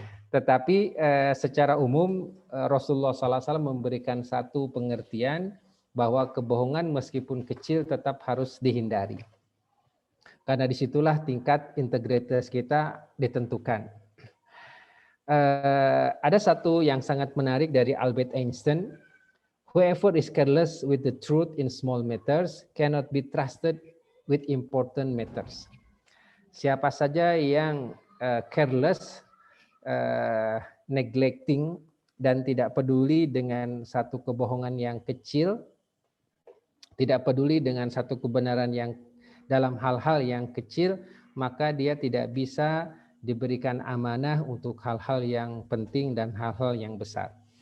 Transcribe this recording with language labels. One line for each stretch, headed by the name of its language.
Indonesian: Tetapi secara umum Rasulullah SAW memberikan satu pengertian bahwa kebohongan meskipun kecil tetap harus dihindari. Karena disitulah tingkat integritas kita ditentukan. Ada satu yang sangat menarik dari Albert Einstein.
English: Whoever is careless with the truth in small matters cannot be trusted with important matters.
Indonesian: Siapa saja yang careless, neglecting, dan tidak peduli dengan satu kebohongan yang kecil, tidak peduli dengan satu kebenaran yang dalam hal-hal yang kecil, maka dia tidak bisa diberikan amanah untuk hal-hal yang penting dan hal-hal yang besar.